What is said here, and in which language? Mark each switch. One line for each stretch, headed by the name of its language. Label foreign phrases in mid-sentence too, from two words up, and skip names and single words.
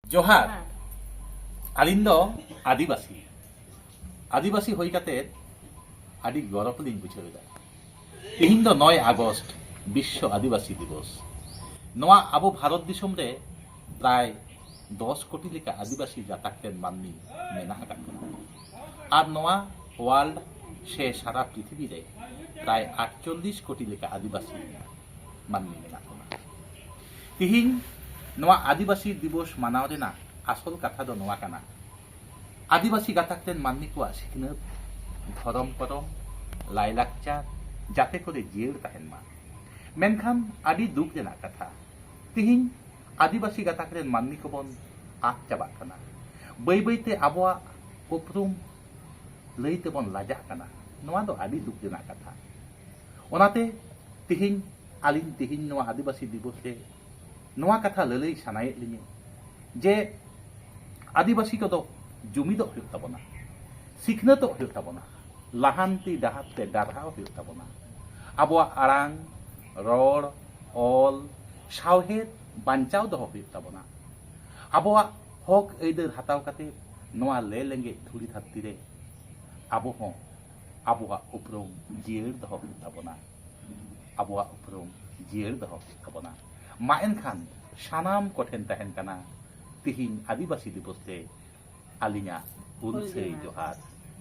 Santali: जोहार आलिन दो आदिवासी होई काते आदि गौरव लिंग बुझेदा तेहिन दो 9 आगस्ट
Hindi: विश्व आदिवासी दिवस
Santali: नोआ आबो भारत दिसोम रे प्राय 10 कोटी लेका आदिवासी जाताकतेन माननी मेना आकादना आर नोआ वर्ल्ड से सारा पृथ्वी रे प्राय 48 कोटी लेका आदिवासी माननी मेना कोना तेहिन नोआ आदिवासी दिवस मानाव रेना आसल कथा दो नोआ काना आदिवासी गाताकतेन माननी को सिखनत धरम करम लाइलाकचार जाते करे जियर ताहेन मा मेनखान आदि दुख रेना कथा तिहिन आदिवासी गाताकतेन माननी को बन आद चाबा काना बै बैते आबोआ उपरुम लैते बन लाजा काना नोआ दो आदि दुख रेना कथा ओनाते तिहिन आलिन तिहिन नोआ आदिवासी दिवस रे नोआ कथा ललई सानाये लिङे जे आदिवासी को जुमिद हुयुग ताबोना सिखनत हुयुग ताबोना लाहान्ति डाहाते डारहाव हुयुग ताबोना आबोआ आरांग रड़ ऑल सावहेद बांचाव दो हुयुग ताबोना आबोआ हक ऐदर हाताव काते नोआ ले लेंगे धुरी धरती रे आबो हों आबोआ उपरुम जियर दो हुयुग ताबोना आबोआ उपरुम जियर दो हुयुग ताबोना मा एनखान सानाम कोठेन तहेन काना तिहिन आदिवासी दिवस रे आलिङा उनसै जोहार।